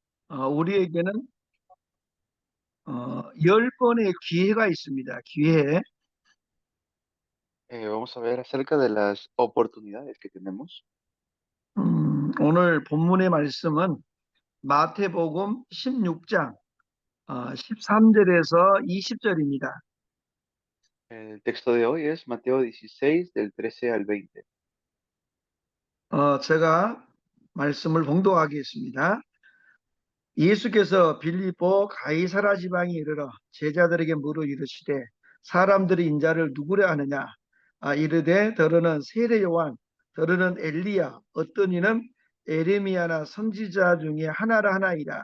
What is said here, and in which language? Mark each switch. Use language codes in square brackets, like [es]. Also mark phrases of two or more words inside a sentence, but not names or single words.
[ko] 우리에게는 10번의 기회가 있습니다. 기회. [es] Vamos a ver acerca de las oportunidades que tenemos. [ko] 오늘 본문의 말씀은 마태복음 16장 13절에서 20절입니다. [es] El texto de hoy es Mateo 16, del 13 al 20. [ko] 제가 말씀을 봉독하겠습니다. 예수께서 빌립보 가이사라 지방에 이르러 제자들에게 물어 이르시되 사람들이 인자를 누구라 하느냐. 이르되 더러는 세례 요한, 더러는 엘리야, 어떤 이는 에레미야나 선지자 중에 하나라 하나이라.